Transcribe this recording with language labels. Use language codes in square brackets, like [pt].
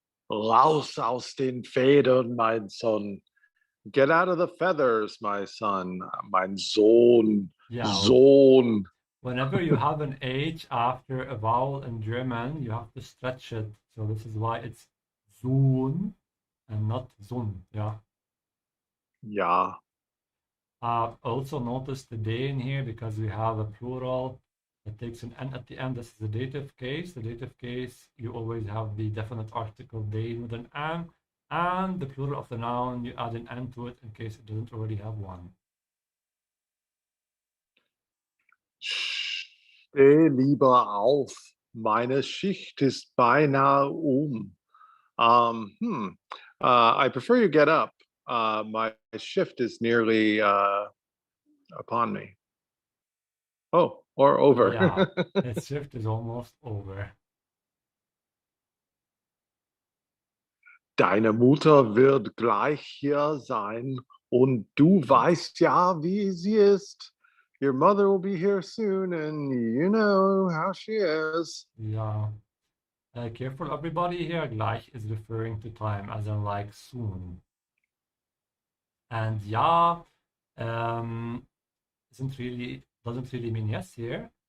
[de] Raus aus den Federn, mein Sohn. [en] Get out of the feathers, my son. [de] Mein Sohn. [en] Yeah. [de] Sohn. [en] Whenever you have an H after a vowel in German, you have to stretch it. So this is why it's Sohn and not Sohn. Yeah. [de] Ja. [en] Also notice the den here because we have a plural that takes an N at the end. This is the dative case. The dative case, you always have the definite article den with an N. And the plural of the noun, you add an N to it in case it doesn't already have one. [de] Steh lieber auf. Meine Schicht ist beinahe um. [en] I prefer you get up. My shift is nearly upon me. Oh, or over. Yeah, its shift is almost over. [de] Deine Mutter wird gleich hier sein und du weißt ja, wie sie ist. [en] Your mother will be here soon and you know how she is. Yeah. Careful everybody here, gleich is referring to time, as in like soon. And ja, doesn't really mean yes here.